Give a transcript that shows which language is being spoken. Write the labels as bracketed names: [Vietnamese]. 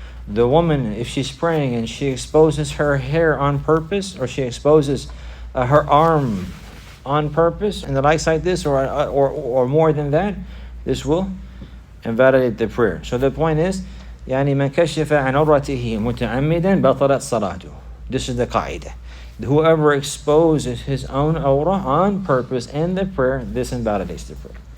[English] The woman, if she's praying and she exposes her hair on purpose, or she exposes her arm on purpose, and the likes like this, or more than that, this will invalidate the prayer. So the point is, [Arabic] مَنْ كَشِفَ عَنْ عُرَّتِهِ مُتَعَمِّدًا بَطَلَتْ صَلَاتُهُ. [English] This is the qa'idah. Whoever exposes his own awrah on purpose in the prayer, this invalidates the prayer.